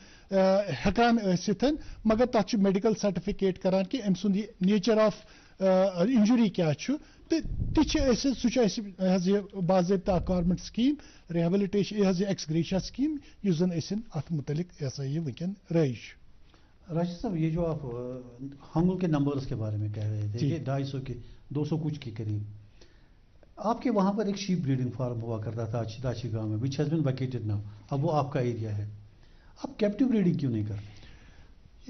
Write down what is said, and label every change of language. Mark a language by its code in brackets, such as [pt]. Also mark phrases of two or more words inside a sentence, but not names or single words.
[ks] ہٮ۪کان ٲسِتھ مگر تتھ [en] medical certificate [ks] کران کہ أمۍ سُنٛد یہِ [en] nature of injury [ks] کیٛاہ چھُ تہٕ تہِ چھِ أسۍ سُہ چھُ اَسہِ یہِ باضٲبطہٕ اکھ [en] government scheme rehabilitation [ks] یہِ [en] ex-gratia scheme [ks] یُس زن أسۍ اتھ متعلق یہ وٕنکٮ۪ن رٲیِج چھُ. [ur] راشد صاحب یہ جو آپ حمل کے نمبرز کے بارے میں کہہ رہے تھے کہ 250 کے 200 کچھ کے قریب, آپ کے وہاں پر ایک [en] sheep breeding farm [ur] ہوا کرتا تھا داچی گاؤں میں [en] which has been vacated now, [ur] اب وہ آپ کا ایریا ہے, آپ [en] captive breeding [ur] کیوں نہیں کرتے؟